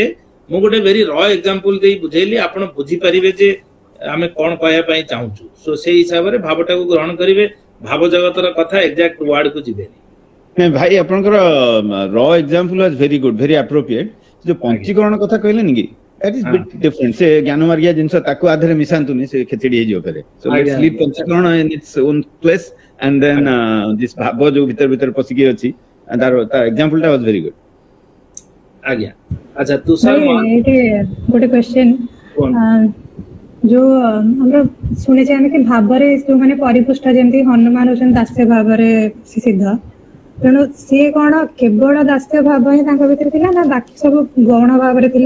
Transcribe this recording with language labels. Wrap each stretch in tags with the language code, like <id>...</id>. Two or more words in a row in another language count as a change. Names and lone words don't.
<or>ମୁଁ ଗୋଟେ</or> <en>very raw example</en> <or>ଦେଇ ବୁଝେଇଲି, ଆପଣ ବୁଝିପାରିବେ ଯେ ଆମେ କଣ କହିବା ପାଇଁ ଚାହୁଁଛୁ। ସୋ ସେଇ ହିସାବରେ ଭାବଟାକୁ ଗ୍ରହଣ କରିବେ, ଭାବ ଜଗତର କଥା</or> <en>exact word</en> <or>କୁ ଯିବେନି। ଭାଇ ଆପଣଙ୍କର</or> <en>raw example was very good, very appropriate.</en> <or>ଯୋଉ ପଞ୍ଚୀକରଣ କଥା କହିଲେନି କି,</or> <en>that is bit different।</en> <or>ସେ ଜ୍ଞାନ ମାର୍ଗିଆ ଜିନିଷ ତାକୁ ଆଧରେ ମିଶାନ୍ତୁନି, ସେ ଖେଚେଡି ହେଇଯିବ ଫେରେ।</or> <en>So let's leave ପଞ୍ଚୀକରଣ in its own place and then this ଭାବ</en> <or>ଯୋଉ ଭିତରେ ପଶିକି ଅଛି, ତାର ଏକ୍ସାମ୍ପଲ ଟା</or> <en>was very good.</en> <or>ଆଜ୍ଞା, ଆଚ୍ଛା ତୁଷାର ଏଇଠି ଗୋଟେ କ୍ୱେଶ୍ଚନ, ଯୋଉ ଆମର ଶୁଣିଛେ ଆମେ କି ଭାବରେ ଯୋଉମାନେ ପରିପୁଷ୍ଟ, ଯେମିତି ହନୁମାନ ହଉଛନ୍ତି ଦାସ୍ୟ ଭାବରେ ସିଦ୍ଧ, ତେଣୁ ସିଏ କଣ କେବଳ ଦାସ୍ୟ ଭାବ ହିଁ ତାଙ୍କ ଭିତରେ ଥିଲା ନା ବାକି ସବୁ ଗୌଣ ଭାବରେ ଥିଲା?</or>